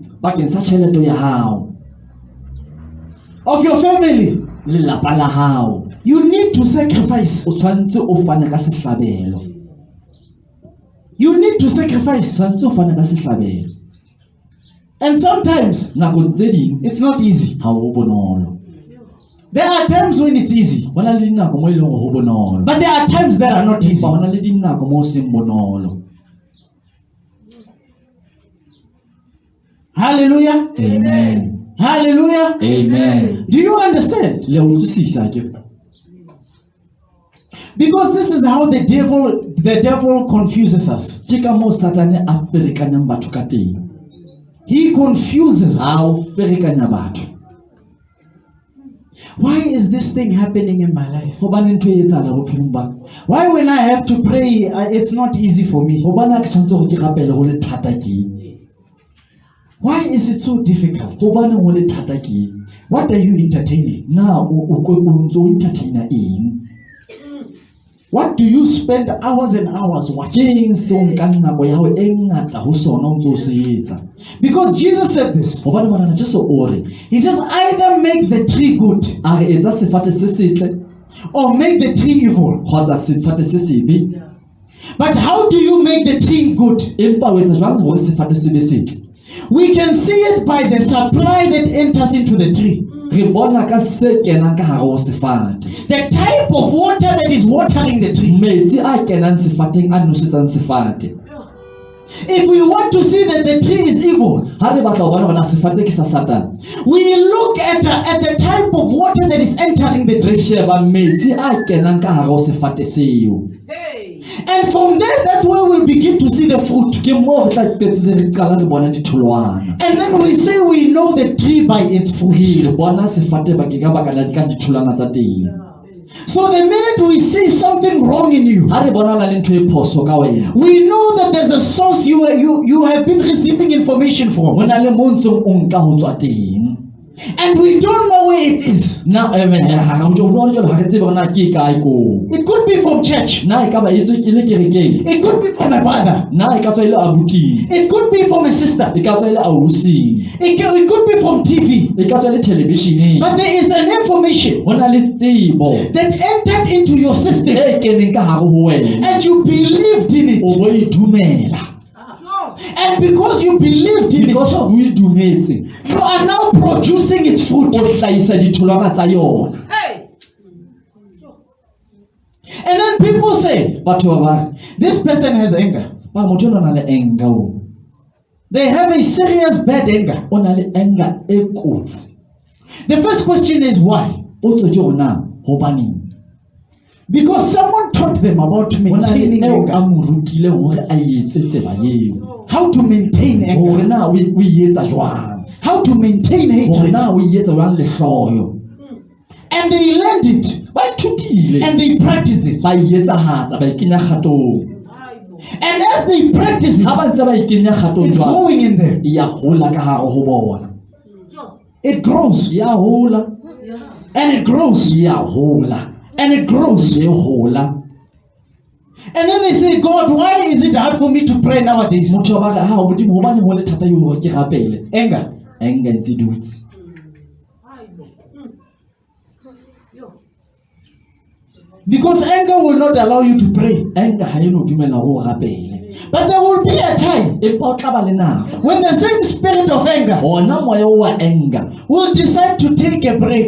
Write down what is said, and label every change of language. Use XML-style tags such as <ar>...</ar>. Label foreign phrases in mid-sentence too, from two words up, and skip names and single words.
<st>Bakeng sa tjhelete ya hao.</st> <en>of your family.</en> <st>Lelapa la hao.</st> <en>You need to sacrifice.</en> <st>O tshwantse o fane ka sehlabelo.</st> <en>You need to sacrifice.</en> <st>Tshwantse o fane ka sehlabelo.</st> <en>And sometimes</en> <st>Nako tse ding</st> <en>it's not easy.</en> <st>ha ho bonolo.</st> <en>There are times when it's easy,</en> <st>Ho na le dinako moo e leng hore ho bonolo.</st> <en>but there are times that are not easy.</en> <st>Ho na le dinako moo ho seng bonolo. Hallelujah. Amen. Hallelujah. Amen.</st> <en>Do you understand?</en> <st>Le utlwisisa ke.</st> <en>Because this is how the devil confuses us.</en> <st>Ke ka moo Satane a ferekanyang batho ka teng.</st> <en>He confuses</en> <st>A</st> <en>us.</en> <st>o ferekanya batho.</st> <en>Why is this thing happening in my life?</en> <st>Hobane ntho e etsahala bophelong ba.</st> <en>Why when I have to pray, it's not easy for me?</en> <st>Hobane ha ke tshwantse hore ke rapele ho le thata ke.</st> <en>Why is it so difficult?</en> <st>Hobane ho le thata ke.</st> <en>What are you entertaining?</en> <st>Na o ntso entertainer eng?</st> <en>What do you spend hours and hours watching?</en> <st>Ke eng seo nkang nako ya hao e ngata ho sona o ntso o se etsa?</st> <en>Because Jesus said this.</en> <st>Hobane monana Jesu o re,</st> <en>He says, either make the tree good</en> <st>a re etsa sefate se setle</st> <en>or make the tree evil.</en> <st>kgotsa sefate se sebe.</st> <en>But how do you make the tree good?</en> <st>Empa o etsa jwang hore sefate se be setle?</st> <en>We can see it by the supply that enters into the tree.</en> <st>Re bona ka se kenang ka hare ho sefate.</st> <en>The type of water that is watering the tree.</en> <st>Metsi a kenang sefateng a nosetsang sefate.</st> <en>If we want to see that the tree is evil,</en> <st>Ha re batla ho bona hore sefate ke sa Satane,</st> <en>we look at the type of water that is entering the</en> <st>re</st> <en>tree.</en> <st>sheba metsi a kenang ka hare ho sefate seo.</st> <en>And from there, that's where we'll begin to see the fruit.</en> <st>Ke moo re tla qetetse re qala re bona ditholwana.</st> <en>And then we say we know the tree by its fruit.</en> <st>Re bona sefate bakeng ka baka la ditholwana tsa teng.</st> <en>So the minute we see something wrong in you,</en> <st>Ha re bona ho na le ntho e phoso ka wena,</st> <en>we know that there's a source you have been receiving information</en> <st>ho</st> <en>from.</en> <st>na le moo ntseng o nka ho tswa teng.</st> <en>And we don't know where it is.</en> <st>Na ha re tsebe hore na ke kae ko.</st> <en>It could be from church.</en> <st>Na e ka ba etswe ke le kerekeng.</st> <en>It could be from a brother.</en> <st>Na e ka tswa ile abuting.</st> <en>It could be from a sister.</en> <st>E ka tswa ile ausing.</st> <en>It could be from TV.</en> <st>E ka tswa ile televisioneng.</st> <en>But there is an information</en> <st>Ho na le tsebo</st> <en>that entered into your system</en> <st>e keneng ka hare ho wena.</st> <en>and you believed in</en> <st>O</st> <en>it.</en> <st>bo e dumela.</st> <en>And because you believed in Because it, of</en> <st>o e dumetse,</st> <en>you are now producing its fruit.</en> <st>o hlahisa ditholwana tsa yona.</st> <en>And then people say,</en> <st>Batho ba re,</st> <en>this person has anger.</en> <st>ba motho o na le anger o.</st> <en>They have a serious bad anger.</en> <st>O na le anger e kotsi.</st> <en>The first question is why?</en> <st>Potso ke hore na hobaneng?</st> <en>Because someone taught them about</en> <st>Ho na le</st> <en>maintaining</en> <st>eo a</st> <en>anger.</en> <st>mo rutileng hore a etse tseba eo.</st> <en>How to maintain</en> <st>Hore</st> <en>anger.</en> <st>na o e etsa jwang?</st> <en>How to maintain</en> <st>Hore</st> <en>hatred.</en> <st>na o e etsa jwang lehloyo?</st> <en>And they learned it.</en> <st>Ba ithutile.</st> <en>And they practiced it.</en> <st>Ba e etsahatsa, ba e kenya kgatong.</st> <en>And as they practice</en> <st>Ha</st> <en>it,</en> <st>ba ntse ba e kenya kgatong</st> <en>it's</en> <st>jwang,</st> <en>growing in them.</en> <st>e ya hola ka hare ho bona.</st> <en>It grows.</en> <st>E ya hola,</st> <en>And it grows.</en> <st>e ya hola,</st> <en>And it grows.</en> <st>e hola.</st> <en>And then they say, God, why is it hard for me to pray nowadays?</en> <st>Motho ba re, ha Modimo hobaneng ho le thata eo hore ke rapele?</st> <en>Anger.</en> <st>Anger ntse e dutse.</st> <en>Because anger will not allow you to pray.</en> <st>Anger ha e no dumela hore o rapele.</st> <en>But there will be a time</en> <st>Empa o tla ba le nako.</st> <en>when the same spirit of anger</en> <st>Hona moya o wa anger,</st> <en>will decide to take a break.</en>